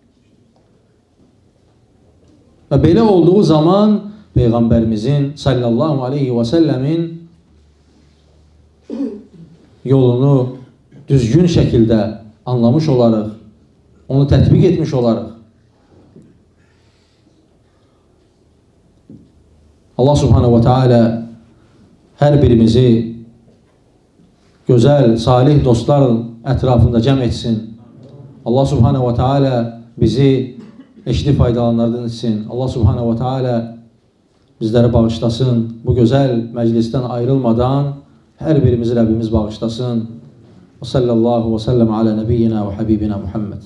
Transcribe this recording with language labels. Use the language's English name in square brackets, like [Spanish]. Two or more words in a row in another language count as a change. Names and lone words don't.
[Azerbaijani] Və belə olduğu zaman Peyğəmbərimizin [Arabic] صلى الله عليه وسلم [Azerbaijani] yolunu düzgün şəkildə anlamış olarıq, onu tətbiq etmiş olarıq. Allah [Arabic] سبحانه وتعالى [Azerbaijani] hər birimizi gözəl, salih dostların ətrafında cəm etsin. Allah [Arabic] سبحانه وتعالى [Azerbaijani] bizi eşli faydalanlardan etsin. Allah [Arabic] سبحانه وتعالى [Azerbaijani] bizləri bağışlasın. Bu gözəl məclisdən ayrılmadan hər birimizi Rəbbimiz bağışlasın. [Arabic] وصلى الله وسلم على نبينا وحبيبنا محمد.